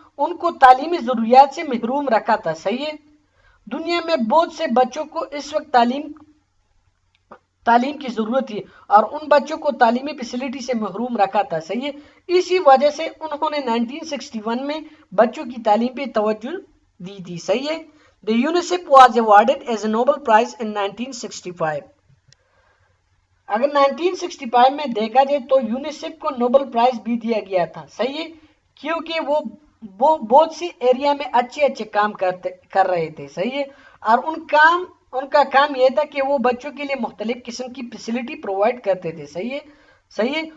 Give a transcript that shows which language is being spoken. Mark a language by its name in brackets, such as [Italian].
[Urdu] ان کو تعلیمی ضروریات سے محروم رکھا تھا. صحیح ہے. دنیا میں بہت سے بچوں کو اس وقت تعلیم کی ضرورت تھی اور ان بچوں کو تعلیمی فیسلٹی سے محروم رکھا تھا. صحیح ہے. اسی وجہ سے انہوں نے 1961 میں بچوں کی تعلیم پہ توجہ دی تھی. صحیح ہے. [English] The UNICEF was awarded as a Nobel Prize in 1965. [Urdu] اگر 1965 میں دیکھا جائے تو یونیسیف کو نوبل پرائز بھی دیا گیا تھا. صحیح ہے. کیونکہ وہ بہت سی ایریا میں اچھے کام کر رہے تھے. صحیح ہے. اور ان کا کام یہ تھا کہ وہ بچوں کے لیے مختلف قسم کی فیسلٹی پرووائڈ کرتے تھے. صحیح ہے. صحیح ہے.